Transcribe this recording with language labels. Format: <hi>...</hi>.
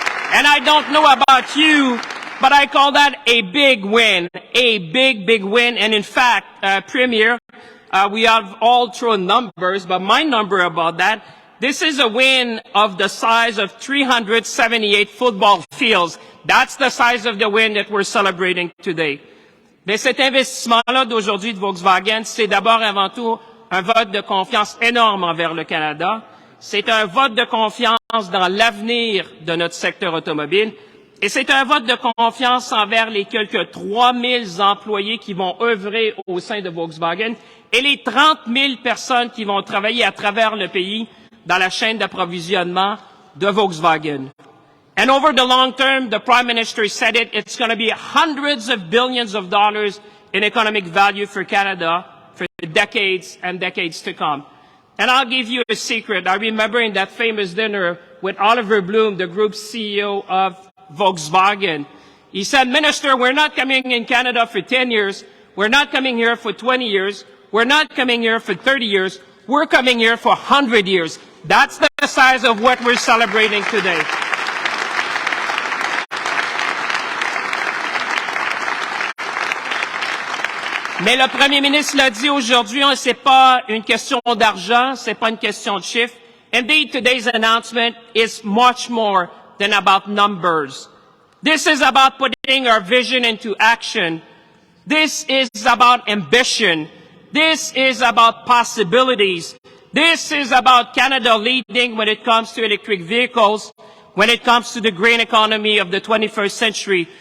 <en>And I don't know about you, but I call that a big win, a big, big win. And in fact, Premier, we have all thrown numbers, but my number about that, This is a win of the size of 378 football fields. That's the size of the win that we're celebrating today.</en> <fr>Mais cet investissement-là d'aujourd'hui de Volkswagen, c'est d'abord avant tout un vote de confiance énorme envers le Canada. C'est un vote de confiance dans l'avenir de notre secteur automobile. Et c'est un vote de confiance envers les quelques 3000 employés qui vont œuvrer au sein de Volkswagen et les 30 000 personnes qui vont travailler à travers le pays dans la chaîne d'approvisionnement de Volkswagen.</fr> <en>And over the long term, the Prime Minister said it, it's going to be hundreds of billions of dollars in economic value for Canada for decades and decades to come. And I'll give you a secret. I remember in that famous dinner with Oliver Bloom, the group CEO of Volkswagen. He said, Minister, we're not coming in Canada for 10 years. We're not coming here for 20 years. We're not coming here for 30 years. We're coming here for 100 years. That's the size of what we're celebrating today.</en> <fr>Mais le Premier ministre l'a dit aujourd'hui, c'est pas une question d'argent, c'est pas une question de chiffres.</fr> <en>Indeed, today's announcement is much more than about numbers. This is about putting our vision into action. This is about ambition. This is about possibilities. This is about Canada leading when it comes to electric vehicles, when it comes to the green economy of the 21st century.</en>